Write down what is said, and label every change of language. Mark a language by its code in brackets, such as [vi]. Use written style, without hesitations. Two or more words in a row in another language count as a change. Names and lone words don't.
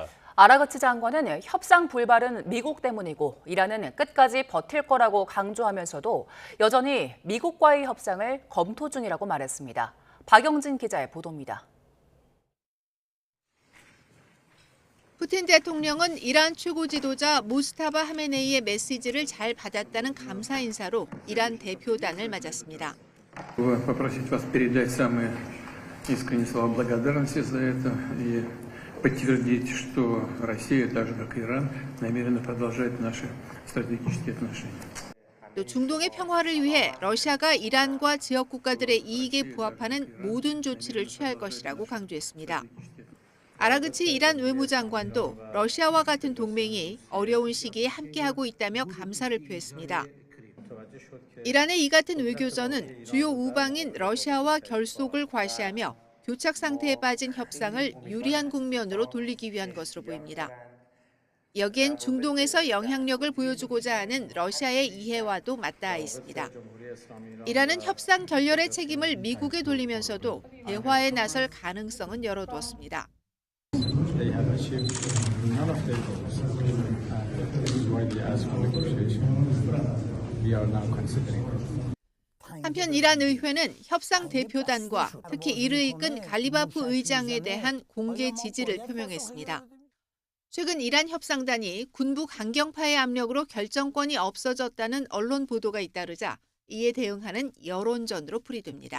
[ko] 아라그치 장관은 협상 불발은 미국 때문이고 이란은 끝까지 버틸 거라고 강조하면서도 여전히 미국과의 협상을 검토 중이라고 말했습니다. 박영진 기자의 보도입니다. 푸틴 대통령은 이란 최고 지도자 모스타바 하메네이의 메시지를 잘 받았다는 감사 인사로 이란 대표단을 맞았습니다. [ru] Попросить вас передать самые искренние слова благодарности за это и подтвердить, что Россия, так же как и Иран, намерена продолжать наши стратегические отношения. [ko] 또 중동의 평화를 위해 러시아가 이란과 지역 국가들의 이익에 부합하는 모든 조치를 취할 것이라고 강조했습니다. 아라그치 이란 외무장관도 러시아와 같은 동맹이 어려운 시기에 함께하고 있다며 감사를 표했습니다. 이란의 이 같은 외교전은 주요 우방인 러시아와 결속을 과시하며 교착 상태에 빠진 협상을 유리한 국면으로 돌리기 위한 것으로 보입니다. 여기엔 중동에서 영향력을 보여주고자 하는 러시아의 이해와도 맞닿아 있습니다. 이란은 협상 결렬의 책임을 미국에 돌리면서도 대화에 나설 가능성은 열어두었습니다. [en] They have achieved none of their goals. This is why they ask for negotiation. We are now considering it. [ko] 한편 이란 의회는 협상 대표단과 특히 이를 이끈 갈리바프 의장에 대한 공개 지지를 표명했습니다. 최근 이란 협상단이 군부 강경파의 압력으로 결정권이 없어졌다는 언론 보도가 잇따르자 이에 대응하는 여론전으로 풀이됩니다.